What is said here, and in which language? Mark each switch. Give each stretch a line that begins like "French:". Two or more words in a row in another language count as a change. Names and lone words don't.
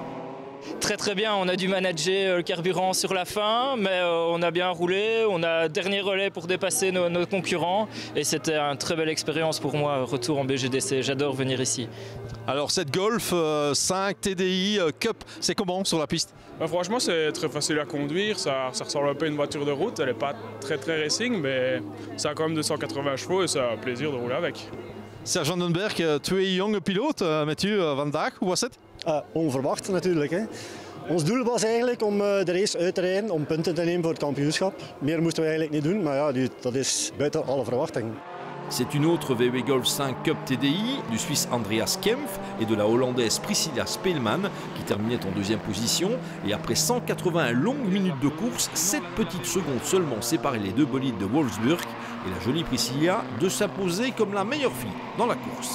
French: Très bien, on a dû manager le carburant sur la fin, mais on a bien roulé, on a dernier relais pour dépasser nos concurrents et c'était une très belle expérience pour moi, retour en BGDC, j'adore venir ici. Alors cette Golf 5 TDI Cup, c'est comment sur la piste? Franchement c'est très facile à conduire, ça ressemble un peu à une voiture de route, elle n'est pas très racing mais ça a quand même 280 chevaux et ça a plaisir de rouler avec.
Dutch: Serge Vandenberg, twee jonge piloot met u vandaag, hoe was het? Onverwacht natuurlijk. Hè. Ons doel was eigenlijk om de race uit te rijden, om punten te nemen voor het kampioenschap. Meer moesten we eigenlijk niet doen, maar ja, dat is buiten alle verwachtingen.
French: C'est une autre VW Golf 5 Cup TDI du Suisse Andreas Kempf et de la Hollandaise Priscilla Speelman qui terminait en deuxième position. Et après 180 longues minutes de course, 7 petites secondes seulement séparaient les deux bolides de Wolfsburg et la jolie Priscilla de s'imposer comme la meilleure fille dans la course.